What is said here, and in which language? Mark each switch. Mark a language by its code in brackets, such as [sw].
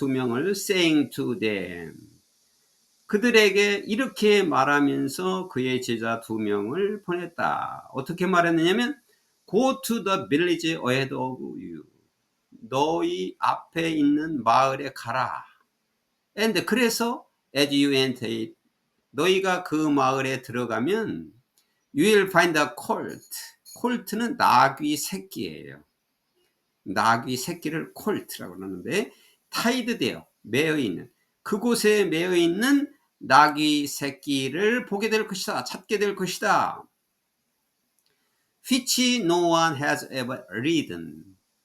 [ko] 두 명을 [en] saying to them, [ko] 그들에게 이렇게 말하면서 그의 제자 두 명을 보냈다. 어떻게 말했느냐면 [en] Go to the village ahead of you, [ko] 너희 앞에 있는 마을에 가라. [en] And [ko] 그래서 [en] as you enter it, [ko] 너희가 그 마을에 들어가면 [en] You will find a colt. [ko] 콜트는 나귀 새끼예요. 나귀 새끼를 콜트라고 하는데, 타이드 되어 매어 있는, 그곳에 매어 있는 나귀 새끼를 보게 될 것이다. 찾게 될 것이다. [en] Which no one has ever ridden.